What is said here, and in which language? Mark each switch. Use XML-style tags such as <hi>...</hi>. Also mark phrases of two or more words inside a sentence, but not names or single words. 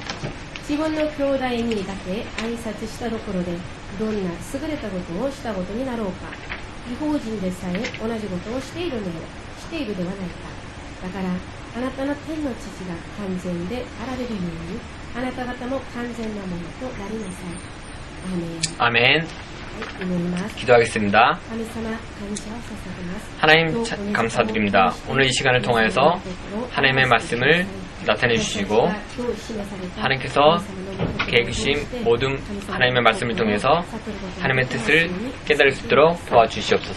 <ja>自分の兄弟にだけ挨拶したところでどんな優れたことをしたことになろうか。異邦人でさえ同じことをしているではないか。だからあなたの天の父が完全であられるようにあなた方も完全なものとなりなさい。アメン。</ja> <ko>기도하겠습니다. 하나님 감사드립니다. 오늘 이 시간을 통해서 하나님의 말씀을 나타내 주시고 하나님께서 계획하신 모든 하나님의 말씀을 통해서 하나님의 뜻을 깨달을 수 있도록 도와주시옵소서.</ko>